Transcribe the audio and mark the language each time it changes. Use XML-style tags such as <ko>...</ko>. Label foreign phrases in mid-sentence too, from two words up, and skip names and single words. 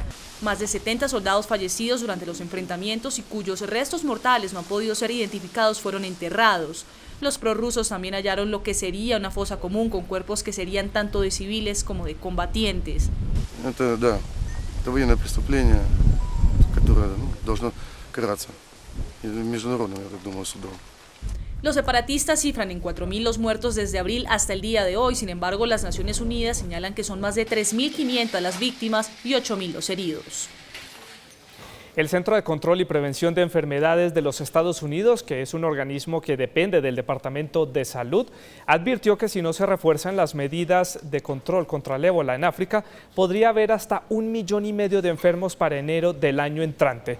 <es>Más de 70 soldados fallecidos durante los enfrentamientos y cuyos restos mortales no han podido ser identificados fueron enterrados. Los prorrusos también hallaron lo que sería una fosa común con cuerpos que serían tanto de civiles como de combatientes.</es> <ru>Это военное преступление, которое должно караться международным, я так думаю, судом.</ru> <es>Los separatistas cifran en 4.000 los muertos desde abril hasta el día de hoy. Sin embargo, las Naciones Unidas señalan que son más de 3.500 las víctimas y 8.000 los heridos. El Centro de Control y Prevención de Enfermedades de los Estados Unidos, que es un organismo que depende del Departamento de Salud, advirtió que si no se refuerzan las medidas de control contra el ébola en África, podría haber hasta 1,5 millones de enfermos para enero del año entrante.</es>